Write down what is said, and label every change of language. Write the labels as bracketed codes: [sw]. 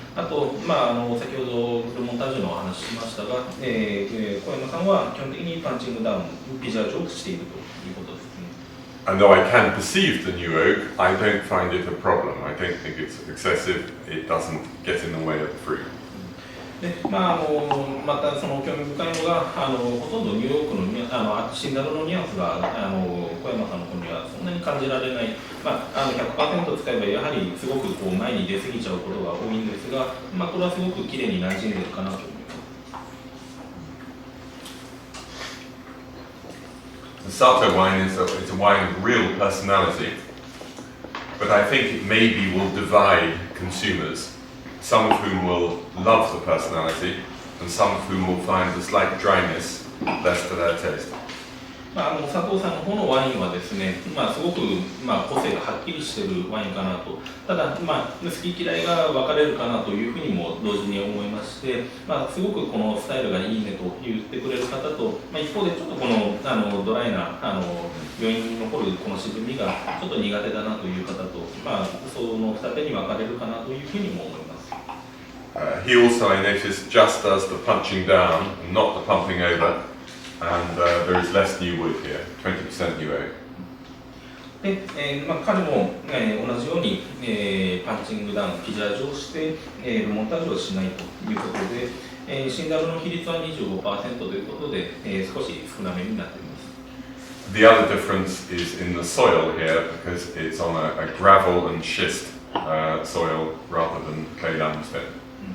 [ja] あと、先ほどルモンタージュのお話ししましたが、小山さんは基本的にパンチングダウン、ピジャージュをしているということですね。 [en] And though I can perceive the new oak, I don't find it a problem. I don't think it's excessive. It doesn't get in the way of the fruit. [ja] でまたその興味深いのがほとんどニューヨークのシンダルのニュアンスが小山さんの方にはそんなに感じられない、100% 使えばやはりすごくこう前に出過ぎちゃうことが多いんですが、これはすごくきれいに馴染んでるかなと思います。 [en] The Sato wine is a wine of real personality, but I think it maybe will divide consumers, some of whom will love the personality, and some of whom will find the slight dryness less to their taste. [ja] 佐藤さんの方のワインはですね、すごく個性がはっきりしているワインかなと。ただ、好き嫌いが分かれるかなというふうにも同時に思いまして、すごくこのスタイルがいいねと言ってくれる方と、一方でちょっとこのドライな余韻に残るこの渋みがちょっと苦手だなという方と、その二手に分かれるかなというふうにも思います。 [en] He also, I noticed, just does the punching down, not the pumping over. And there is less new wood here, 20% new oak. [ja] で彼も、同じように、パンチングダウン、ピジャージュをして、ルモンタージュをしないということで、シンダルの比率は 25% ということで、少し少なめになっています。 [en] The other difference is in the soil here because it's on a gravel and schist soil rather than clay limestone.